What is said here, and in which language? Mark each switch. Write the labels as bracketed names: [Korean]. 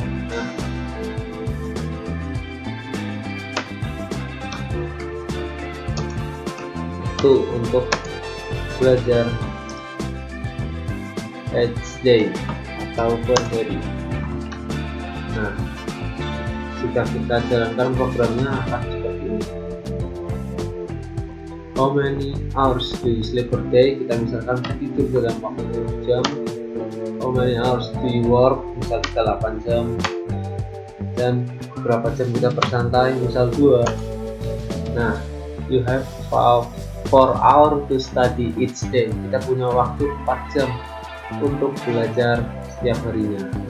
[Indonesian] Nah, itu untuk belajar [English] each day [Indonesian] atau per hari. Nah, jika kita jalankan programnya akan seperti ini. [English] How many hours do you sleep per day? [Indonesian] Kita misalkan tidur dalam waktu 7 jam. [English] How many hours do you work? [Indonesian] Misal kita 8 jam. Dan berapa jam kita bersantai? Misal 2. [English] Nah, you have 4 hours to study each day. [Indonesian] Kita punya waktu 4 jam untuk belajar setiap harinya.